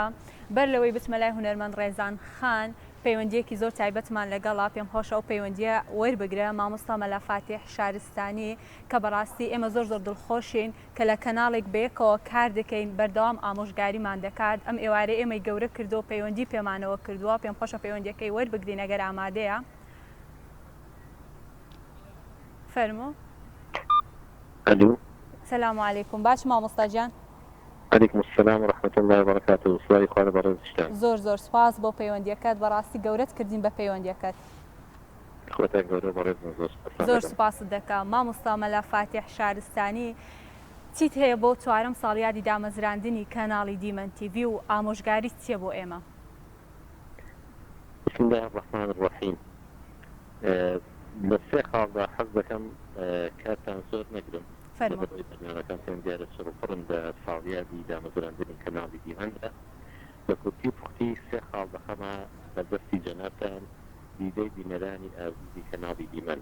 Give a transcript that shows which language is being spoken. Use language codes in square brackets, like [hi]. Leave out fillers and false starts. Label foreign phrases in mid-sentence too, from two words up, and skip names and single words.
[ckb] بەر لەوەی بچمە لای هونەرمەند ڕێزان خان پەیوەندیەکی زۆر تایبەتمان لەگەڵا پێم خۆشە ئەو پەیوەندیە وەربگرە مامۆستا مەلا فاتیح شارستانی کە بەڕاستی ئێمە زۆر دڵخۆشین کە لە کەناڵێک بەیەکەوە کار دەکەین بەردەوام ئامۆژگاریمان دەکات. ئەم ئێوارە ئێمەی گەورە کردو پەیوەندی پێمانەوە کردووە. پێم خۆشە پەیوەندیەکەی وەربگرین ئەگەر ئامادەیە. فەرموو. [ar] سلام علیکم. [ckb] باش مامۆستا جان. [ar] عليكم السلام ورحمة الله وبركاته. [ckb] وصلاي خوانە بەڕێزشتان. زۆر سپاس بۆ پەیوەندیەکەت. بەڕاستی گەورەت کردین بە پەیوەندیەکەت. خۆتان گەورە بەڕێز زۆر سپاست دەکەم. مامۆستا مەلا فاتیح شارستانی چیت هەیە بۆ چوارەم ساڵیادی دامەزراندنی کەناڵی دیمەن تیڤی و ئامۆژگاری چییە بۆ ئێمە؟ [ar] بسم الله الرحمن الرحیم. [ckb] لە سێ خاڵدا حەز دەکەم کاتان زۆر نەگرم. برنامەکان پێم دیارە سەرپڕن بە ساڵیادی دامەزراندنی کەناڵی دیمەندا بە کورتی پوختی سێ خاڵ دەخەمە بە دەستی جەنابتان دیدەی بینەرانی ئازیزی کەناڵی دیمەن.